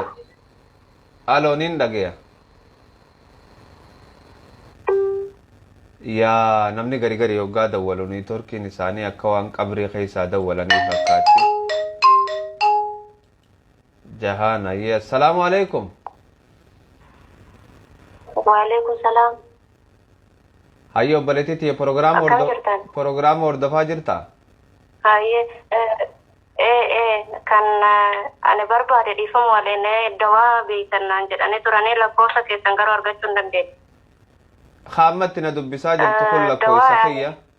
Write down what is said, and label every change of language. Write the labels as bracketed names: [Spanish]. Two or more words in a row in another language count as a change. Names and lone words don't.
[Oromo] alo nin dhagaya. yaa namni gari yoggaa dawwalu niitoorkiin isaanii akka waan qabrii keessaa dawwalanii fakkaatti. jahaana yee [Arabic] السلام عليكم. وعليكم السلام. [Oromo] hayyo obboleettii prograama hordofaa jirta. هاي kan ani barbaade dhiifamu waliin dawaa beeytannaan jedhanii turanii lakkoofsa keessan garuu argachuu hin dandeenye. Kaammatti na dubbisaa jirtu kun lakkoofsa kiyya.